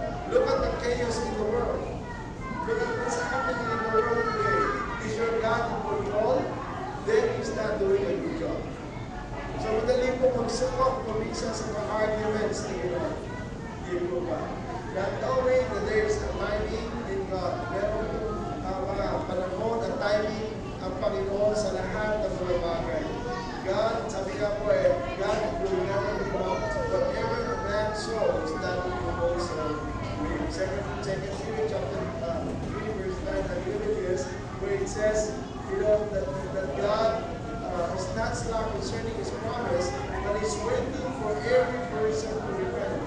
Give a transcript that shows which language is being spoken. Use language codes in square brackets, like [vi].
[en] Look at the chaos in the world. Look at what's happening in the world today. Is your God in control? Then He's not doing a good job. [tl] So madali po magsukot, kumisa sa mga arguments na gano'n. Hindi po ba? [en] Not knowing that there is a timing in God. [tl] Meron mga panahon at timing ang Panginoon sa lahat ng mga bagay. [en] God, [tl] sabi nga po [en] God will never be mocked. Whatever a man sows, that will also reap. Second Peter chapter 3, verse 9, I believe it is, where it says, that God is not slack concerning His promise, but He's waiting for every person to repent.